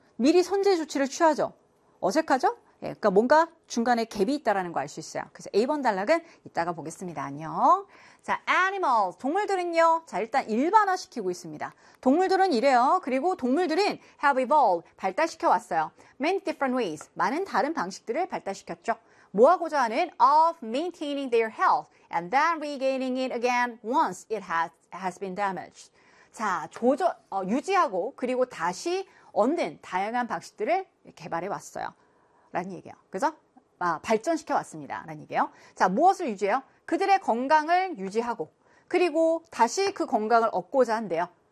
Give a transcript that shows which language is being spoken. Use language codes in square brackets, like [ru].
[ko] 미리 선제 조치를 취하죠. 어색하죠? 예, 그러니까 뭔가 중간에 갭이 있다는 거 알 수 있어요. 그래서 A번 단락은 이따가 보겠습니다. 안녕. 자, animals. 동물들은요. 자, 일단 일반화시키고 있습니다. 동물들은 이래요. 그리고 동물들은 [en] have evolved. [ko] 발달시켜 왔어요. [en] Many different ways. [ko] 많은 다른 방식들을 발달시켰죠. 뭐하고자 하는 [en] of maintaining their health and then regaining it again once it has been damaged. [ko] 자, 유지하고 그리고 다시 얻는 다양한 방식들을 개발해 왔어요. 라는 얘기예요. 그죠? 발전시켜 왔습니다. 라는 얘기예요. 자, 무엇을 유지해요? 그들의 건강을 유지하고 그리고 다시 그 건강을 얻고자 한대요.